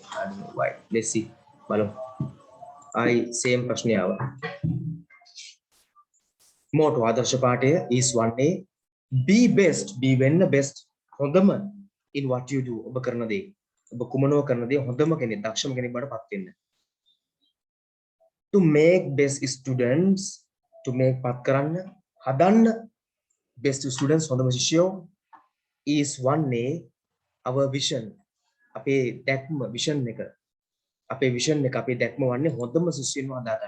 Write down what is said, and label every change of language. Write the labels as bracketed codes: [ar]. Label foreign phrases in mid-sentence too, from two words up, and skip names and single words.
[en] I don't know why. Let's see. Malo. Same [si] ප්‍රශ්නය ආවා. [en] Motto [si] ආදර්ශ පාඨය [en] is 1A. Be best. Be වෙන්න best. හොඳම in what you do. [si] ඔබ කරන දේ. ඔබ කුමනෝ කරන දේ හොඳම කෙනෙක්, දක්ෂම කෙනෙක් බවට පත් වෙන්න. [en] To make best students. To make [si] පත් කරන්න, හදන්න [en] best students [si] හොඳම ශිෂ්‍යයෝ [en] is 1A. Our vision. [si] අපේ දැක්ම vision එක අපේ දැක්ම වන්නේ හොඳම ශිෂ්‍යයන්ව හදාගන්න.